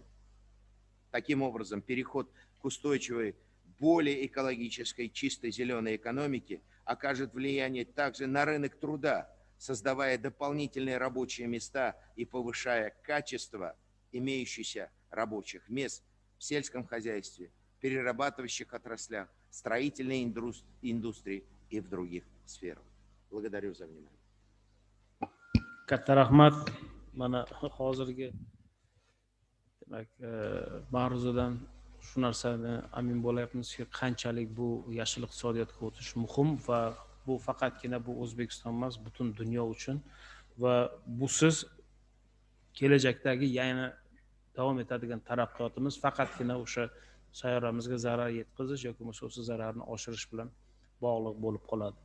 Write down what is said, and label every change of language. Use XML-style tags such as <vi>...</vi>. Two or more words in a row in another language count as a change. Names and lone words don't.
<ru>Таким образом, переход к устойчивой, более экологической, чистой зеленой экономике окажет влияние также на рынок труда, создавая дополнительные рабочие места и повышая качество имеющихся рабочих мест в сельском хозяйстве, перерабатывающих отраслях, строительной индустрии и в других сферах. Благодарю за внимание.</ru> <uz>Katta rahmat. Mana hozirgi demak mavzudan shu narsani amin bo'layapmizki, qanchalik bu yashil iqtisodiyotga o'tish muhim va bu faqatgina bu O'zbekiston emas, butun dunyo uchun va busiz kelajakdagi yana davom etadigan taraqqiyotimiz faqatgina o'sha sayyoramizga zarar yetkazish yoki bo'lmasa o'sha zararni oshirish bilan bog'liq bo'lib qoladi.</uz>